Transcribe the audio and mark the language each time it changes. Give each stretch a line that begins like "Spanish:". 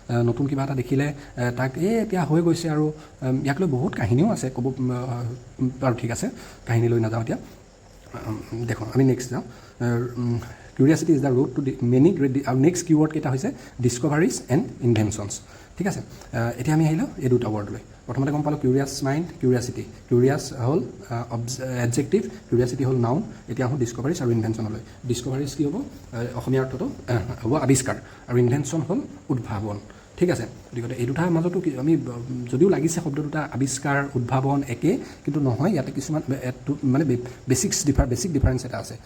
Assamese: নতুন কিবা এটা দেখিলে তাক এতিয়া হৈ গৈছে, আৰু ইয়াক লৈ বহুত কাহিনীও আছে ক'ব, বাৰু ঠিক আছে, কাহিনী লৈ নাযাওঁ এতিয়া। দেখোঁ আমি নেক্সট যাওঁ।
English: Curiosity is the root to many great.
Assamese: আৰু নেক্সট কিৱৰ্ড কেইটা হৈছে ডিছকভাৰিজ এণ্ড ইনভেনশ্যনছ, ঠিক আছে। এতিয়া আমি আহিলোঁ এই দুটা ৱৰ্ডলৈ। প্ৰথমতে গম পালোঁ কিউৰিয়াছ মাইণ্ড, কিউৰিয়াচিটি। কিউৰিয়াছ হ'ল এডজেক্টিভ, কিউৰিয়াচিটি হ'ল নাউন। এতিয়া আহোঁ ডিছকভাৰিজ আৰু ইনভেনশ্যনলৈ। ডিছকভাৰিজ কি হ'ব? অসমীয়া অৰ্থটো হ'ব আৱিষ্কাৰ, আৰু ইনভেনশ্যন হ'ল উদ্ভাৱন, ঠিক আছে। গতিকে এই দুটাৰ মাজতো আমি যদিও লাগিছে শব্দ দুটা আৱিষ্কাৰ, উদ্ভাৱন একে, কিন্তু নহয়, ইয়াতে কিছুমান মানে বেছিক ডিফাৰেঞ্চ এটা আছে।